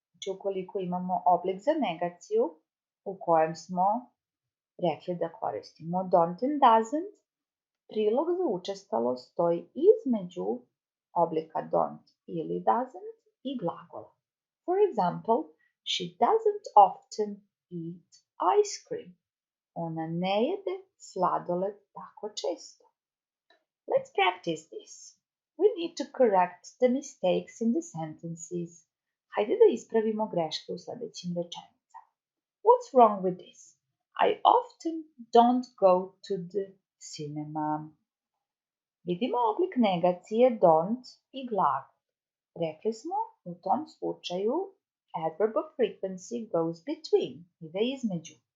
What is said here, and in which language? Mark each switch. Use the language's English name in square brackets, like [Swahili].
[Serbian] Znači ukoliko imamo oblik za negaciju u kojem smo rekli da koristimo [English] don't and doesn't, [Serbian] prilog za učestalost stoji između oblika don't ili doesn't i glagola. [English] For example, she doesn't often eat ice cream. [Serbian] Ona ne jede sladoled tako često. [English] Let's practice this. We need to correct the mistakes in the sentences. [Serbian] Hajde da ispravimo greške u sledećim rečenicama. [English] What's wrong with this? I often don't go to the cinema. [Serbian] Vidimo oblik negacije don't i glagol. Rekli smo u tom slučaju [English] adverb of frequency goes between, [Serbian] ide između.